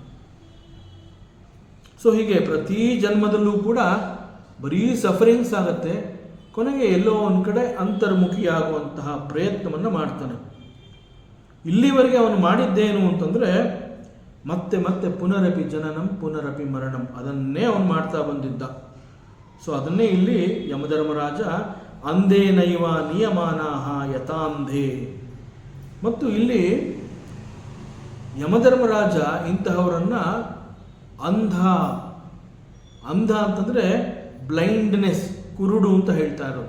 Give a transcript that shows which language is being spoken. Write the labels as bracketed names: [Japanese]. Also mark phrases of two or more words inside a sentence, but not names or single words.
[Kannada] ಸೊ ಹೀಗೆ ಪ್ರತಿ ಜನ್ಮದಲ್ಲೂ ಕೂಡ ಬರೀ ಸಫರಿಂಗ್ಸ್ ಆಗುತ್ತೆ, ಕೊನೆಗೆ ಎಲ್ಲೋ ಒಂದು ಕಡೆ ಅಂತರ್ಮುಖಿಯಾಗುವಂತಹ ಪ್ರಯತ್ನವನ್ನು ಮಾಡ್ತಾನೆ. ಇಲ್ಲಿವರೆಗೆ ಅವನು ಮಾಡಿದ್ದೇನು ಅಂತಂದರೆ, ಮತ್ತೆ ಮತ್ತೆ [Sanskrit] ಪುನರಪಿ ಜನನಂ ಪುನರಪಿ ಮರಣಂ, [Kannada] ಅದನ್ನೇ ಅವನು ಮಾಡ್ತಾ ಬಂದಿದ್ದ. ಸೊ ಅದನ್ನೇ ಇಲ್ಲಿ ಯಮಧರ್ಮರಾಜ [Sanskrit] ಅಂಧೇನೈವ ನಿಯಮಾನಾಹ ಯಥಾಂಧೇ. [Kannada] ಮತ್ತು ಇಲ್ಲಿ ಯಮಧರ್ಮರಾಜ ಇಂತಹವರನ್ನು ಅಂಧ ಅಂತಂದರೆ ಬ್ಲೈಂಡ್ನೆಸ್, ಕುರುಡು ಅಂತ ಹೇಳ್ತಾ ಇರೋದು.